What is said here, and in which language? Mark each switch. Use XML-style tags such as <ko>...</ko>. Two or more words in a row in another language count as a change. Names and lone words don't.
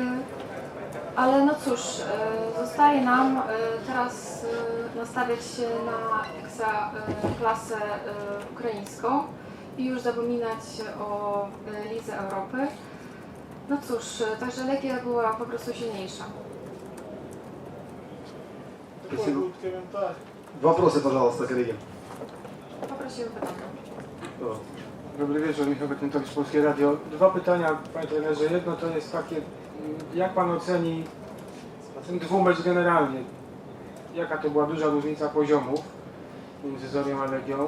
<pl>Ale no cóż, zostaje nam teraz nastawiać się na ekstraklasę ukraińską i już zapominać o Lidze Europy. No cóż, także Legia była po prostu silniejsza.</pl> <ru>Такой будет комментарий. Вопросы, пожалуйста, коллеги.</ru> <pl>Poprosimy pytania. Dobry wieczór, Michał Betentowicz, Polskie Radio. 2 pytania, panie trenerze. Jedno to jest takie, jak pan oceni ten dwumecz generalnie? Jaka to była duża różnica poziomów między Zorią a Legią?</pl>